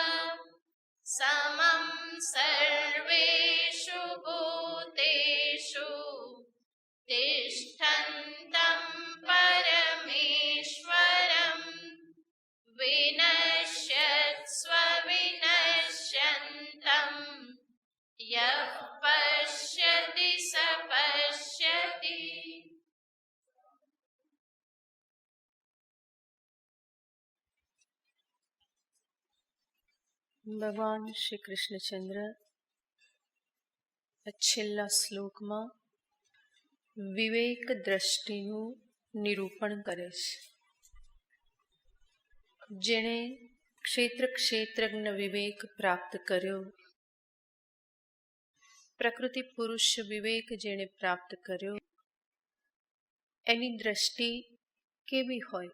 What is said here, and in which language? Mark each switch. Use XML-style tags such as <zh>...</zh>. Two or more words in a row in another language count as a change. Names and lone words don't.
<sa>समं सर्वेषु भूतेषु तिष्ठन्तं परमेश्वरं विनश्यत्स्व विनश्यन्तं यः पश्यति स पश्यति।</sa> <gu>ભગવાન શ્રી કૃષ્ણચંદ્ર છેલ્લા શ્લોકમાં વિવેક દ્રષ્ટિનું નિરૂપણ કરે છે. જેણે ક્ષેત્રજ્ઞ વિવેક પ્રાપ્ત કર્યો, પ્રકૃતિ પુરુષ વિવેક જેણે પ્રાપ્ત કર્યો, એની દ્રષ્ટિ કેવી હોય?</gu>